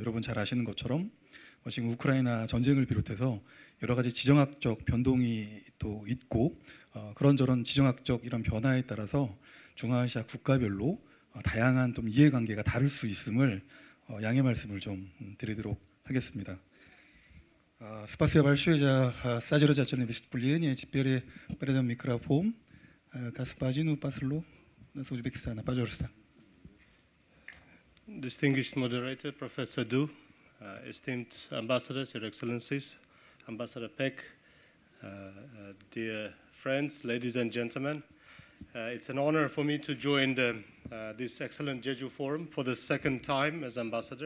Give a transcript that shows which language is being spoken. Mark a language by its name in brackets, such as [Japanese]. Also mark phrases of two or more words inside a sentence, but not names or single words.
[Korean] 여러분 잘 아시는 것처럼 지금 우크라이나 전쟁을 비롯해서 여러 가지 지정학적 변동이 또 있고 그런저런 지정학적 이런 변화에 따라서 중앙아시아 국가별로 다양한 좀 이해관계가 다를 수 있음을 양해 말씀을 좀 드리도록 하겠습니다. [Russian] Спасибо большое за содержательное выступление. Теперь передам микрофон господину послу Узбекистана. Пожалуйста. [English] Distinguished moderator, Professor Du, esteemed ambassadors, Your Excellencies, Ambassador Peck, dear friends, ladies and gentlemen, it's an honor for me to join this excellent Jeju Forum for the second time as ambassador.